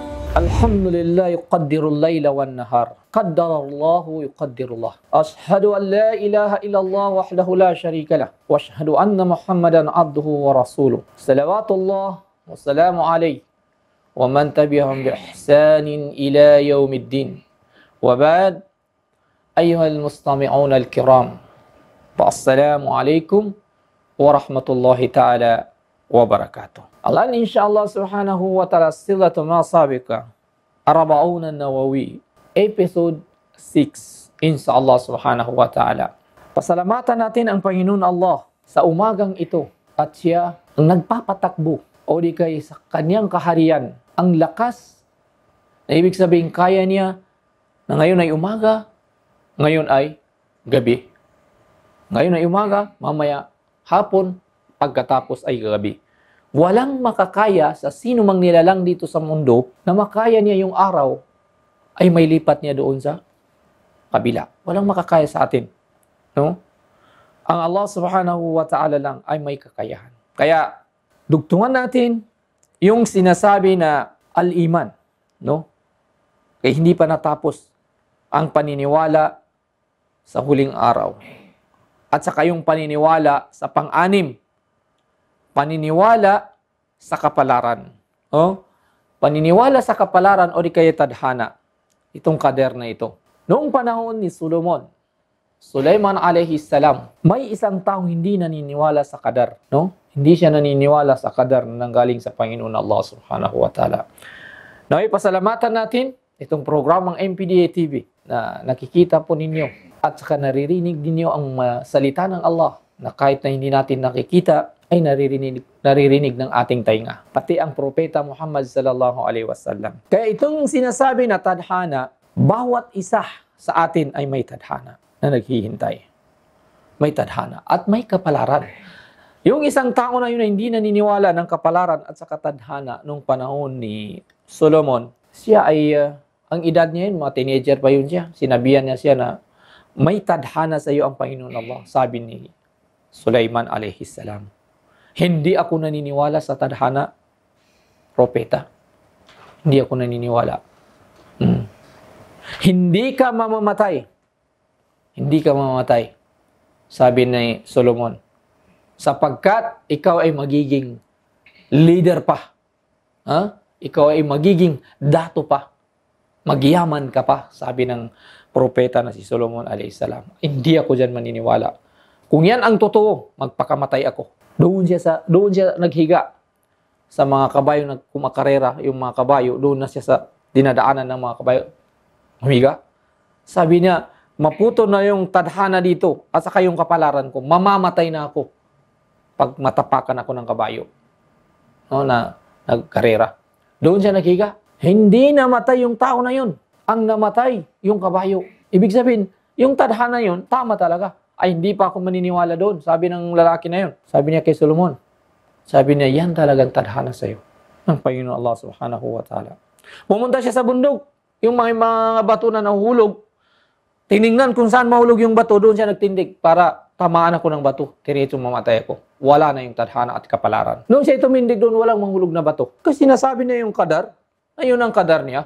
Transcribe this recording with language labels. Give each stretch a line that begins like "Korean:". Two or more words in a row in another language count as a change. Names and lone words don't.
Arabic: الحمد لله يقدر الليل والنهار قدر الله يقدر الله أشهد أن لا إله إلا الله وحده لا شريك له وأشهد أن محمدا عبده ورسوله صلوات الله والسلام عليه ومن تبعهم بإحسان إلى يوم الدين وبعد أيها المستمعون الكرام فالسلام عليكم ورحمة الله تعالى وبركاته. الآن إن شاء الله سبحانه وتعالى صلة ما سابقة 40 النووي episode 6 إن شاء الله سبحانه وتعالى.
Filipino: Pasalamatan natin ang Panginoon Allah sa umagang ito at siya ang nagpapatakbo o di kay sa kanyang kaharian ang lakas na ibig sabihin kaya niya na ngayon ay umaga, ngayon ay gabi. Ngayon ay umaga, mamaya hapon, pagkatapos ay gabi. Walang makakaya sa sino mang nilalang dito sa mundo na makaya niya yung araw ay may lipat niya doon sa kabila. Walang makakaya sa atin. No? Ang
Arabic: الله سبحانه وتعالى
Filipino: lang ay may kakayahan. Kaya, dugtungan natin yung sinasabi na al-iman. No? Kaya hindi pa natapos ang paniniwala sa huling araw. At saka yung paniniwala sa pang-anim. Paniniwala sa kapalaran. Oh? Paniniwala sa kapalaran o di kaya tadhana. Itong kader na ito. Noong panahon ni Solomon, Sulaiman
Arabic: عليه السلام,
Filipino: may isang taong hindi naniniwala sa kadar. No? Hindi siya naniniwala sa kadar na nanggaling sa Panginoon
Arabic: الله سبحانه وتعالى.
Filipino: Naway pasalamatan natin itong programang MPDA TV na nakikita po ninyo at saka naririnig ninyo ang salita ng Allah na kahit na hindi natin nakikita ay naririnig ng ating tainga. Pati ang propeta Muhammad
Arabic: صلى الله عليه وسلم.
Filipino: Kaya itong sinasabi na tadhana, bawat isa sa atin ay may tadhana na naghihintay. May tadhana at may kapalaran. Yung isang tao na yun na hindi naniniwala ng kapalaran at sa tadhana nung panahon ni Solomon, siya ay, ang edad niya yun, mga teenager pa yun siya. Sinabihan niya siya na may tadhana sa iyo ang Panginoon Allah. Sabi ni Sulaiman
Arabic: عليه السلام.
Filipino: Hindi ako naniniwala sa tadhana, propeta. Hindi ako naniniwala. Hindi ka mamamatay. Hindi ka mamamatay. Sabi ni Solomon. Sapagkat ikaw ay magiging leader pa. Ha? Ikaw ay magiging dato pa. Magyaman ka pa. Sabi ng propeta na si Solomon
Arabic: عليه السلام.
Filipino: Hindi ako dyan maniniwala. Kung yan ang totoo, magpakamatay ako. Doon siya naghiga sa mga kabayo na kumakarera, yung mga kabayo, doon na siya sa dinadaanan ng mga kabayo. Humiga. Sabi niya, maputo na yung tadhana dito at saka yung kapalaran ko, mamamatay na ako pag matapakan ako ng kabayo. No, na nagkarera. Doon siya naghiga. Hindi namatay yung tao na yun. Ang namatay yung kabayo. Ibig sabihin, yung tadhana yun, tama talaga. Ay, hindi pa ako maniniwala doon. Sabi ng lalaki na yun. Sabi niya kay Solomon. Sabi niya, yan talagang tadhana sa'yo. Ng Panginoon
Arabic: الله سبحانه وتعالى.
Filipino: Pumunta siya sa bundok. Yung mga bato na nahuhulog. Tinignan kung saan mahulog yung bato. Doon siya nagtindig para tamaan ako ng bato. Tiretso mamatay ako. Wala na yung tadhana at kapalaran. Noong siya tumindig doon, walang mahulog na bato. Kasi sinasabi niya yung kadar. Ayun ang kadar niya.